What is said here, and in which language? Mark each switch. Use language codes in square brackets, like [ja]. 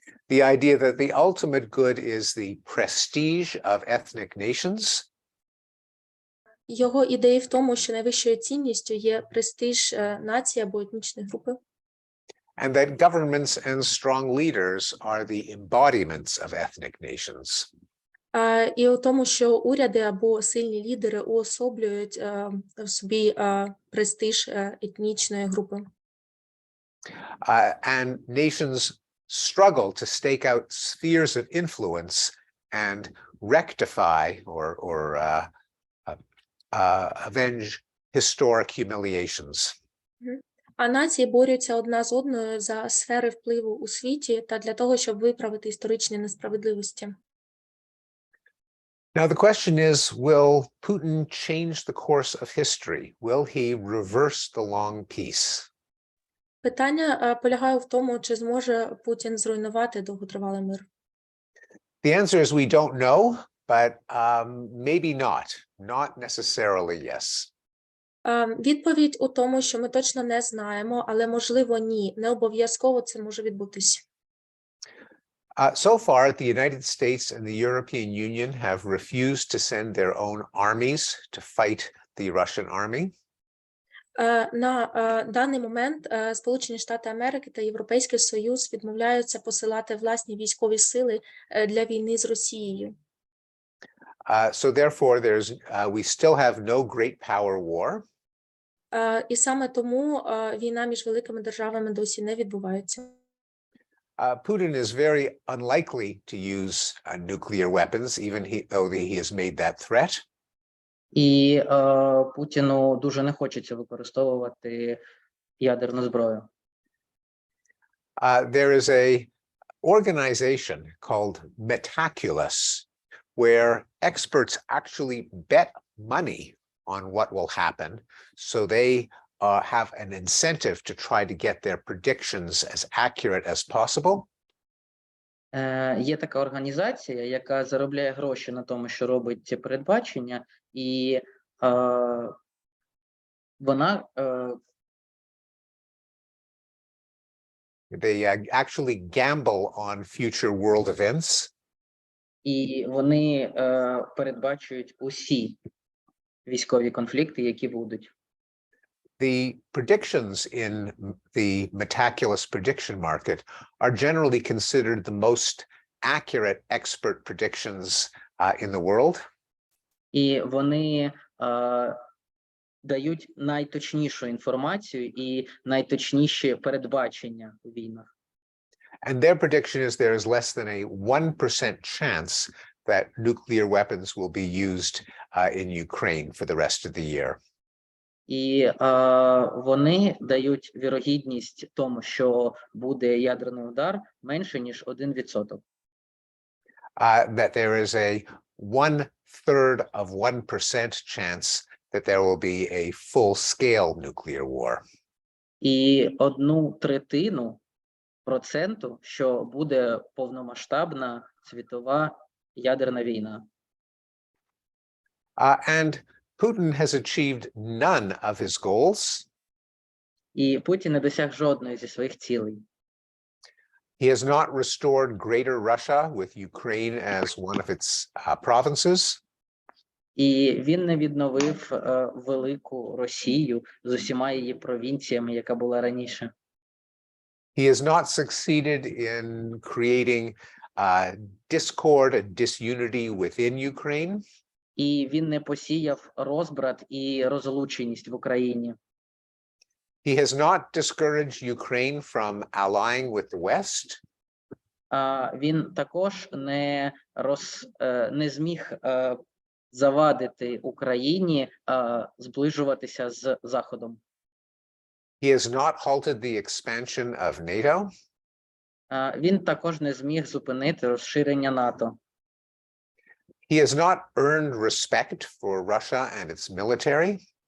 [en] The idea that the ultimate good is the prestige of ethnic nations. [uk] Його ідеї в тому, що найвищою цінністю є престиж нації або етнічної групи. [en] And that governments and strong leaders are the embodiments of ethnic nations. [uk] І у тому, що уряди або сильні лідери уособлюють в собі престиж етнічної групи. [en] And nations struggle to stake out spheres of influence and rectify or avenge historic humiliations. [uk] А нації борються одна з одною за сфери впливу у світі та для того, щоб виправити історичні несправедливості. [en] Now, the question is, will Putin change the course of history? Will he reverse the long peace? [uk] Питання полягає в тому, чи зможе Путін зруйнувати довготривалий мир. [en] The answer is we don't know, but maybe not. Not necessarily yes. [uk] Відповідь у тому, що ми точно не знаємо, але можливо ні. Не обов'язково це може відбутись. [en] So far, the United States and the European Union have refused to send their own armies to fight the Russian army. [uk] На даний момент Сполучені Штати Америки та Європейський Союз відмовляються посилати власні військові сили для війни з Росією. [en] So therefore, we still have no great power war. [uk] І саме тому війна між великими державами досі не відбувається. [en] Putin is very unlikely to use nuclear weapons, even though he has made that threat. [uk] І Путіну дуже не хочеться використовувати ядерну зброю. [en] There is an organization called Metaculus, where experts actually bet money on what will happen, so they have an incentive to try to get their predictions as accurate as possible. [uk] Є така організація, яка заробляє гроші на тому, що робить ці передбачення, і вона [en] They actually gamble on future world events. [uk] І вони передбачують усі військові конфлікти, які будуть. [en] The predictions in the meticulous prediction market are generally considered the most accurate expert predictions in the world. [uk] І вони дають найточнішу інформацію і найточніші передбачення у війнах. [en] And their prediction is there is less than a 1% chance that nuclear weapons will be used in Ukraine for the rest of the year. [uk] І вони дають вірогідність тому, що буде ядерний удар менше, ніж 1%. [en] That there is a 1/3 of 1% chance that there will be a full-scale nuclear war. [uk] І 1/3%, що буде повномасштабна світова ядерна війна. [en] And Putin has achieved none of his goals. [uk] І Путін не досяг жодної зі своїх цілей. [en] He has not restored Greater Russia with Ukraine as one of its provinces. [uk] І він не відновив велику Росію з усіма її провінціями, яка була раніше. [en] He has not succeeded in creating discord and disunity within Ukraine. [uk] І він не посіяв розбрат і розлученість в Україні. [en] He has not discouraged Ukraine from allying with the West. [uk] Він також не зміг завадити Україні зближуватися з Заходом. [en] He has not halted the expansion of NATO. [uk] Він також не зміг зупинити розширення НАТО. [en] He has not earned respect for Russia and its military.